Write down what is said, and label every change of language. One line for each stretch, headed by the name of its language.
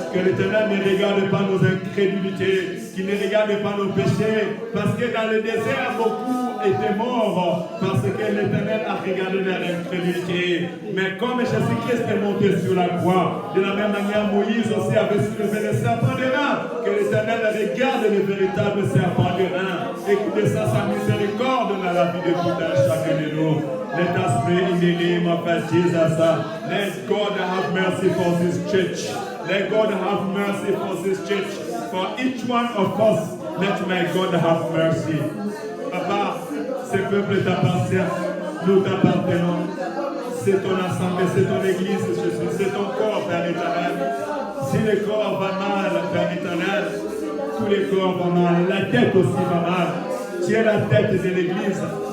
French: Que l'Éternel ne regarde pas nos incrédulités, qu'il ne regarde pas nos péchés, parce que dans le désert, beaucoup étaient morts, parce que l'Éternel a regardé leur incrédulité. Mais comme Jésus-Christ est monté sur la croix, de la même manière, Moïse aussi avait soulevé le serpent de rein. Que l'Éternel regarde le véritable serpent de rein et qu'il descend sa miséricorde dans la vie de tout un chacun de nous.
English: Let us pray in the name of Jesus. Let God have mercy for this church. Let God have mercy for this church. For each one of us, let my God have mercy.
French: Papa, ce peuple t'appartient. Nous t'appartenons. C'est ton assemblée, c'est ton église, Jésus. C'est ton corps, Père éternel. Si le corps va mal, Père éternel, tous les corps vont mal. La tête aussi va mal. Tu es la tête de l'église.